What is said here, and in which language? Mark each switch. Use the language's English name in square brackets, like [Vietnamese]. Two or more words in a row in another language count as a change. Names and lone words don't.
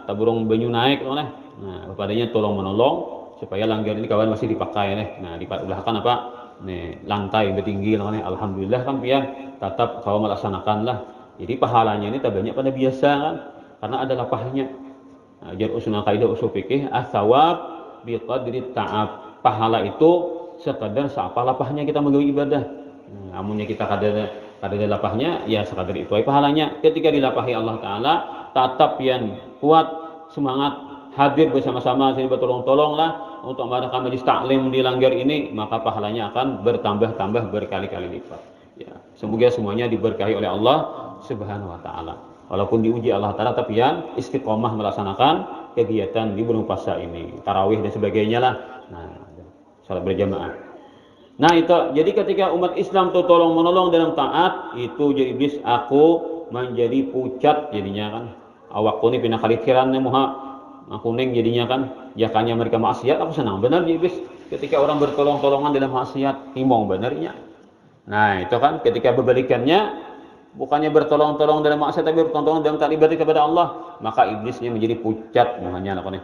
[Banjar] Taburung banyu naik oleh. Nah padanya tolong menolong supaya langgar ini kawan masih dipakai nih. Nah dibelahkan apa? Nih lantai bertinggi oleh. Alhamdulillah kan ya tetap kawan melaksanakan lah. Jadi pahalanya ini tak banyak pada biasa kan. Karena ada lapahnya. Nah, jar usul kaidah usul fikih, [Arabic] as-sawab bi qadri ta'ab. [Banjar] Pahala itu sekadar seapa lapahnya kita menggawe ibadah. Nah, amunnya kita kada lapahnya, ya sekadar itu aja pahalanya. Ketika dilapahi Allah Ta'ala, [Indonesian] tetap yang kuat, semangat, hadir bersama-sama, sini bertolong-tolonglah untuk mengadakan majlis taklim di langgar ini, maka pahalanya akan bertambah-tambah berkali-kali lipat. Ya, semoga semuanya diberkahi oleh Allah [Arabic] Subhanahu wa taala. [Indonesian] Walaupun diuji Allah taala tapi yang istiqomah melaksanakan kegiatan di bulan puasa ini, tarawih dan sebagainya lah. Nah, salat berjamaah. Nah, itu jadi ketika umat Islam tuh tolong menolong dalam taat, itu jadi iblis aku menjadi pucat jadinya kan. [Banjar] Awakku ini pindah kalikiran muha kuning jadinya kan. Jakanya mereka maksiat aku senang benar jadi iblis ketika orang bertolong-tolongan dalam maksiat, himbong benarnya. Nah, itu kan ketika berbalikannya bukannya bertolong-tolong dalam maksiat tapi bertolong-tolong dalam taat ibadah kepada Allah, maka iblisnya menjadi pucat muhanya lakonnya.